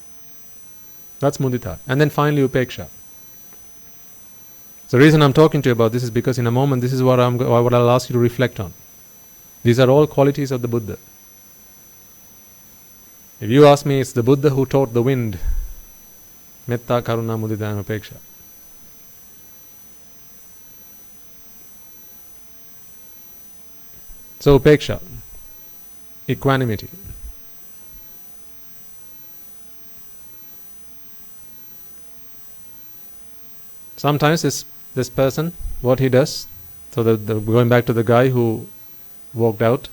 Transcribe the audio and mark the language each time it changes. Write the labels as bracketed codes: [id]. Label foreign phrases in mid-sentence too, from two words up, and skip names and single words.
[en] That's mudita. And then finally upeksha. So the reason I'm talking to you about this is because in a moment this is what I'll ask you to reflect on. These are all qualities of the Buddha. If you ask me, it's the Buddha who taught the wind. [pi] Metta, karuna, mudita and upeksha. So upeksha, equanimity. [en] Sometimes this person, what he does, so going back to the guy who walked out.